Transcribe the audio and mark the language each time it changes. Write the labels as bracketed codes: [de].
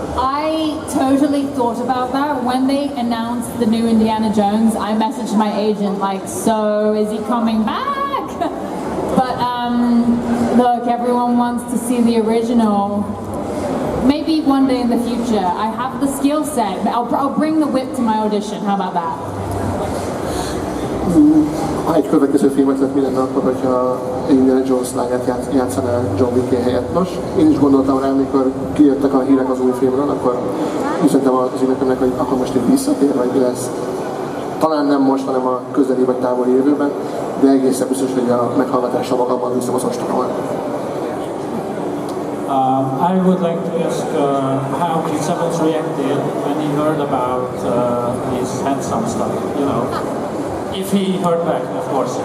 [en] I totally thought about that. When they announced the new Indiana Jones, I messaged my agent like, so is he coming back? But look, everyone wants to see the original. Maybe one day in the future. I have the skill set. I'll bring the whip to my audition. How about that? [hu] Ha egy következő filmet lett, mi lenne akkor, hogyha Indiana Jones lányát játszaná John Wick helyett. Nos, én is gondoltam rá, amikor kijöttek a hírek az új filmről, akkor üzentem az ügynökömnek, hogy akkor most itt visszatér, vagy mi lesz. Talán nem most, hanem a közeli vagy távoli jövőben, de egészen biztos, hogy a meghallgatása magában viszem az ostoromat. [en] I would like to ask how Chris Evans reacted when he heard about his handsome stuff, you know. If he heard back, of course.